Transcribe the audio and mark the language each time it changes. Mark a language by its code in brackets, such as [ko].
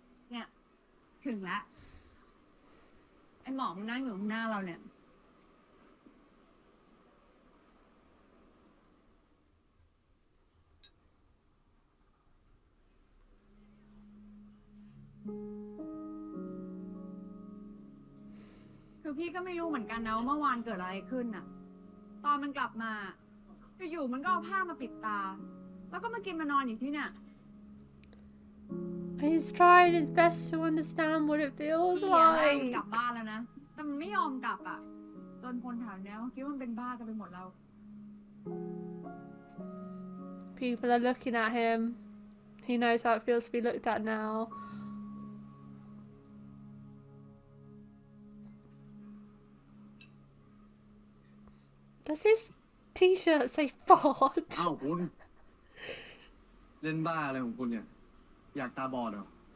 [th] เนี่ยถึงแล้วไอ้หมอมันนั่งอยู่ข้างหน้าเราเนี่ยคือพี่ก็ไม่รู้เหมือนกันนะว่าเมื่อวานเกิดอะไรขึ้นน่ะตอนมันกลับมาอยู่ๆมันก็เอาผ้ามาปิดตาแล้วก็มากินมานอนอยู่ที่เนี่ย [en] He's trying his best to understand what it feels [th] พี่อะให้มัน [en] like. [th] กลับบ้านแล้วนะแต่มันไม่ยอมกลับอ่ะจนคนแถวเนี้ยเขาคิดว่ามันเป็นบ้ากันไปหมดแล้ว [en] People are looking at him. He knows how it feels to be looked at now. Does his t-shirt say fart? [th] อ้าวคุณ เล่นบ้าอะไรของคุณเนี่ย อยากตาบอดเหรอ